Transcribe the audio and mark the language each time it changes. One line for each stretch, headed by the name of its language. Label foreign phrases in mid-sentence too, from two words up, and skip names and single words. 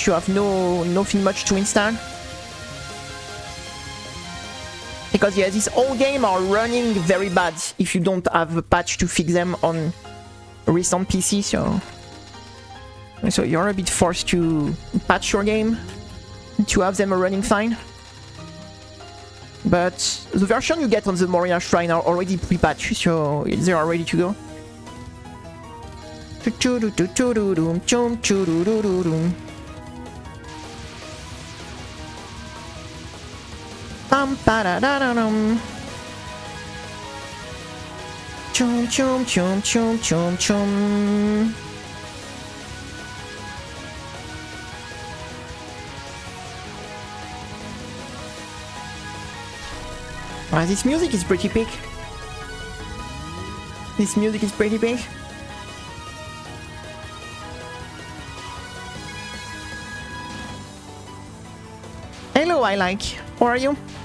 English: You have nothing much to install. Because yeah, this old game are running very bad if you don't have a patch to fix them on recent PC, so you're a bit forced to patch your game to have them running fine. But the version you get on the Moria Shrine are already pre-patched, so they are ready to go. Chum chum chum chum chum chum. This music is pretty big. This music is pretty big. Hello, I like. How are you?